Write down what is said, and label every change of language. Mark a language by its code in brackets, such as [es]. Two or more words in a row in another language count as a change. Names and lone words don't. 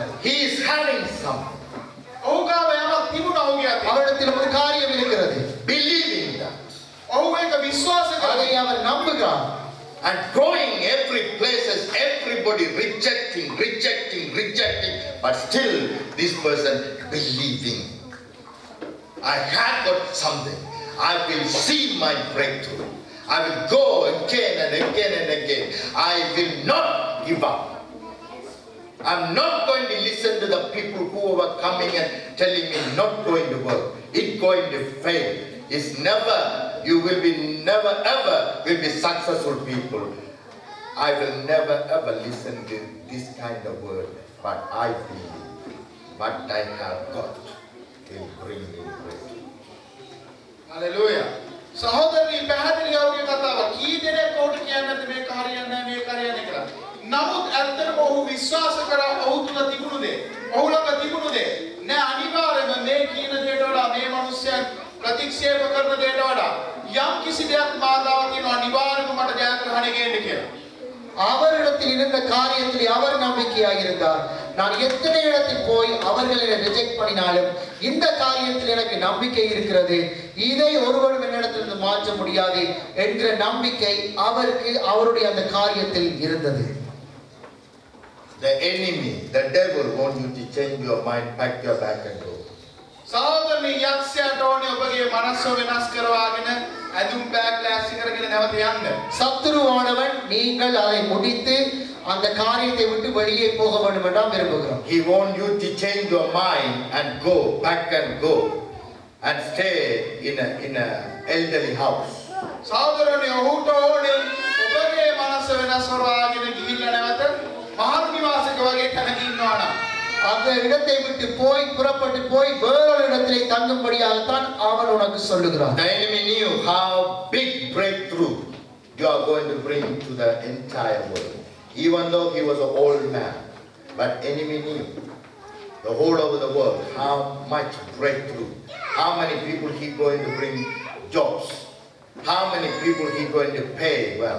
[en] He is having some. [si] ඔහු ගාව යමක් තිබුණා ඔහුගේ අතේ. [ta] அவரிடத்தில் ஒரு காரியம் இருக்கிறது, [en] Believing that. [si] ඔහු ඒක විශ්වාස [ta] அதை [si] කරලා [ta] அவர் நம்புகிறார். [en] And going every places, everybody rejecting, but still this person believing. I have got something. I will see my breakthrough. I will go again and again and again. I will not give up. I'm not going to listen to the people who were coming and telling me not going to work. It's going to fail. It's never you will be never ever will be successful people. I will never ever listen to this kind of word, but I believe what I have got will bring me great. [si] හලෙලූයා. සහෝදරනි පැහැදිලි යෝග්‍ය කතාව. කී දෙනෙක් ඔහුට කියන්නේ නැද්ද මේක හරියන්නේ නැහැ මේක හරියන්නේ කියලා. නමුත් ඇත්තටම ඔහු විශ්වාස කරා ඔහු තුල තිබුණු දේ. ඔහු ළඟ තිබුණු දේ. නෑ අනිවාර්යයෙන්ම මේ කියන දේට වඩා මේ මිනිස්යන් ප්‍රතික්ෂේප කරන දේට වඩා යම් කිසි දෙයක් මාදාව තියෙනවා අනිවාර්යයෙන්ම මට ජයග්‍රහණය ගේන්න කියලා. [ta] அவரிடத்தில் இருந்த காரியத்தில் அவர் நம்பிக்கையாக இருந்தார். நான் எத்தனை இடத்தில் போய் அவர்களை ரிஜெக்ட் பண்ணினாலும் இந்த காரியத்தில் எனக்கு நம்பிக்கை இருக்கிறது, இதை ஒருவரும் என்னிடத்திலிருந்து மாற்ற முடியாது என்ற நம்பிக்கை அவருக்கு அவருடைய அந்த காரியத்தில் இருந்தது. [en] The enemy, the devil wants you to change your mind, pack your bag and go. [si] සහෝදරනි යක්ෂයාට ඕනේ ඔබගේ මනස වෙනස් කරවාගෙන ඇඳුම් බෑග් ලෑස්ති කරගෙන නැවත යන්න. [ta] சத்துருவானவன் நீங்கள் அதை முடித்து அந்த காரியத்தை விட்டு வெளியே போக வேண்டும் என்றால் விரும்புகிறோம். [en] He wants you to change your mind and go, pack and go, and stay in a elderly house. [si] සහෝදරනි ඔහුට ඕනේ ඔබගේ මනස වෙනස් කරවාගෙන ගිහිල්ලා නැවත මහලු නිවාසයක වගේ තැනක ඉන්නවා නම් [ta] அந்த இடத்தை விட்டு போய் புறப்பட்டு போய் வேறொரு இடத்திலே தங்கும்படியாகத்தான் அவன் உனக்கு சொல்லுகிறான். [en] The enemy knew how big breakthrough you are going to bring to the entire world. Even though he was an old man, but enemy knew the whole over the world how much breakthrough, how many people he going to bring jobs, how many people he going to pay well.